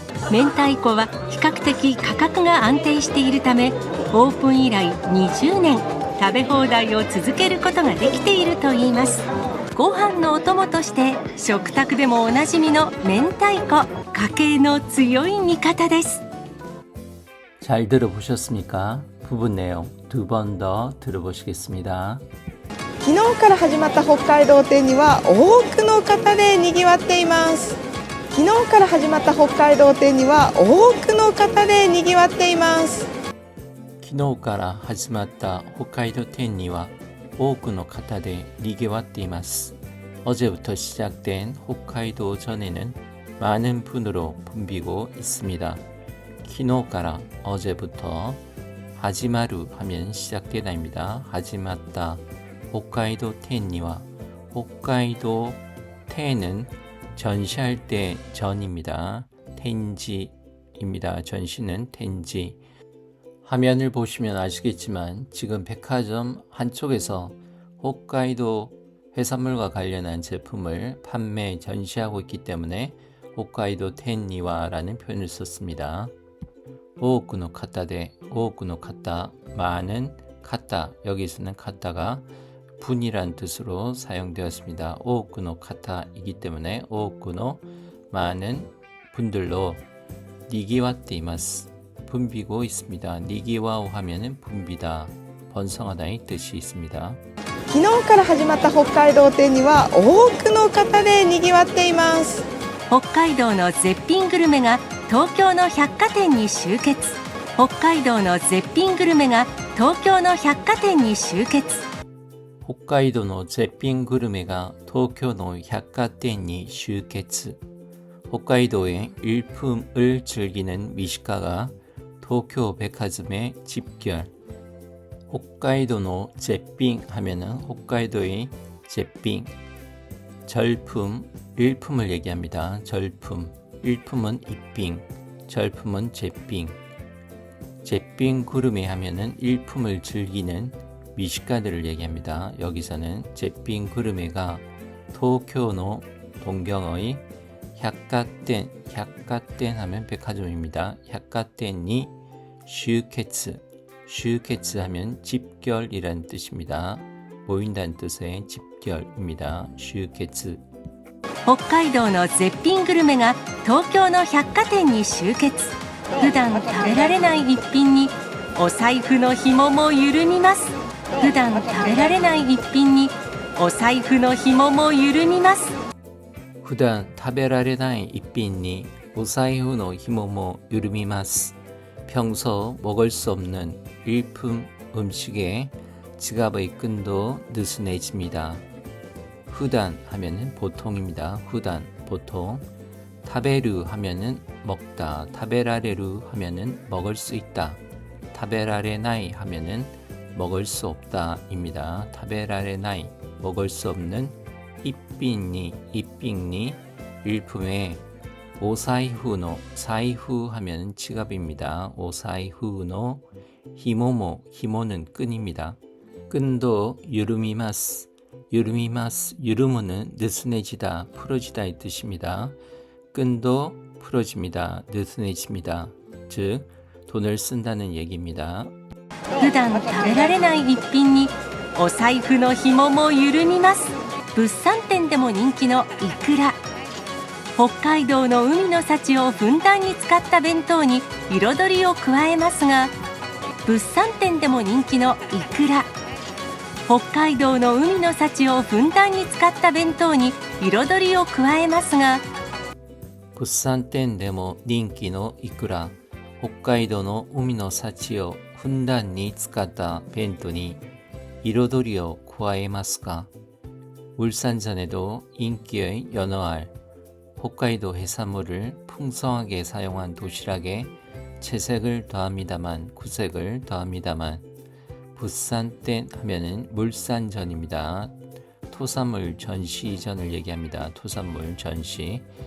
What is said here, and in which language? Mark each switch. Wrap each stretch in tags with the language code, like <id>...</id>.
<ja>明太子は比較的価格が安定しているため、オープン以来20年食べ放題を続けることができているといいます。ご飯のお供として食卓でもおなじみの明太子、家計の強い味方です。</ja> <ko>잘 들어보셨습니까? 부분 내용 두 번 더 들어보시겠습니다.</ko> <ja>昨日から始まった北海道展には多くの方で賑わっています。昨日から始まった北海道展には多くの方で賑わっています。昨日から始まった北海道展には多くの方で賑わっています.</ja> <ko>어제부터 시작된 홋카이도 전에는 많은 분으로 붐비고 있습니다.</ko> <ja>昨日から</ja> <ko>어제부터 하지마루 하면 시작되다입니다. 하지마다 홋카이도 텐니와 홋카이도 텐은 전시할 때 전입니다. 텐지입니다. 전시는 텐지. 화면을 보시면 아시겠지만 지금 백화점 한쪽에서 홋카이도 해산물과 관련한 제품을 판매, 전시하고 있기 때문에 홋카이도 텐니와라는 표현을 썼습니다. 오오쿠노 카타데, 오오쿠노 카타, 많은 카타, 여기서는 카타가 분이란 뜻으로 사용되었습니다. 오오쿠노 카타이기 때문에 오오쿠노, 많은 분들로 니기와떼이마스, 붐비고 있습니다. 니기와오 하면은 붐비다, 번성하다의 뜻이 있습니다.</ko> <ja>昨日から始まった北海道展には多くの方で賑わっています。北海道の絶品グルメが東京の百貨店に集結。北海道の絶品グルメが東京の百貨店に集結。北海道の絶品グルメが東京の百貨店に集結.</ja> <ko>홋카이도의 일품을 즐기는 미식가가 도쿄 백화점에 집결. 홋카이도의 제빙 하면은 홋카이도의 제빙, 절품, 일품을 얘기합니다. 절품, 일품은 이빙, 절품은 제빙. 제빙 구르메 하면은 일품을 즐기는 미식가들을 얘기합니다. 여기서는 제빙 구르메가 도쿄의 동경의 약가땐, 약가땐 하면 백화점입니다. 약가땐이 슈케츠, 슈케츠 하면 집결이라는 뜻입니다. 모인다는 뜻의 집결입니다. 슈케츠.</ko> <ja>北海道の絶品グルメが東京の百貨店に集結。普段食べられない一品にお財布の紐も緩みます。普段食べられない一品にお財布の紐も緩みます。普段食べられない一品にお財布の紐も緩みます.</ja> <ko>평소 먹을 수 없는 일품 음식에 지갑의 끈도 느슨해집니다. 후단 하면은 보통입니다. 후단, 보통. 타베르 하면은 먹다. 타베라레루 하면은 먹을 수 있다. 타베라레나이 하면은 먹을 수 없다입니다. 타베라레나이, 먹을 수 없는 이삥니, 이삥니, 일품에 오사이후노, 사이후 하면 지갑입니다. 오사이후노 히모모, 히모는 끈입니다. 끈도 유르미마스, 유르미마스, 유르무는 느슨해지다, 풀어지다의 뜻입니다. 끈도 풀어집니다. 느슨해집니다. 즉 돈을 쓴다는 얘기입니다.</ko> <ja>普段食べられない一品にお財布の紐も緩みます。物産展でも人気のイクラ。北海道の海の幸をふんだんに使った弁当に彩りを加えますが、物産展でも人気のイクラ。北海道の海の幸をふんだんに使った弁当に彩りを加えますが、物産展でも人気のイクラ、北海道の海の幸をふんだんに使った弁当に彩りを加えますか?</ja> <ko>물산전에도 인기의 연어알, 홋카이도 해산물을 풍성하게 사용한 도시락에 채색을 더합니다만, 구색을 더합니다만, 부산땐 하면은 물산전입니다. 토산물 전시전을 얘기합니다. 토산물 전시.</ko>